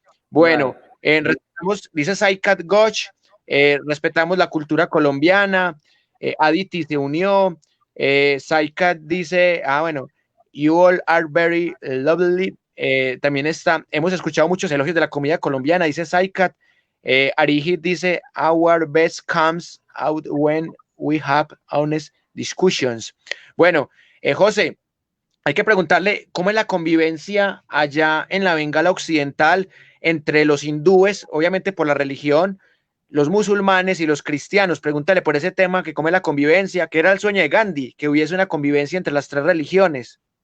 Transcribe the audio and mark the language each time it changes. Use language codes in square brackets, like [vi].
[es] Bueno, respetamos, dice Saikat Ghosh, respetamos la cultura colombiana, Aditi se unió, Saikat dice, bueno, [en] you all are very lovely. [es] También está, hemos escuchado muchos elogios de la comida colombiana, dice Saikat. Arihit dice, [en] our best comes out when we have honest discussions. [es] Bueno, José, hay que preguntarle cómo es la convivencia allá en la Bengala Occidental entre los hindúes, obviamente por la religión, los musulmanes y los cristianos. Pregúntale por ese tema, que cómo es la convivencia, que era el sueño de Gandhi, que hubiese una convivencia entre las tres religiones.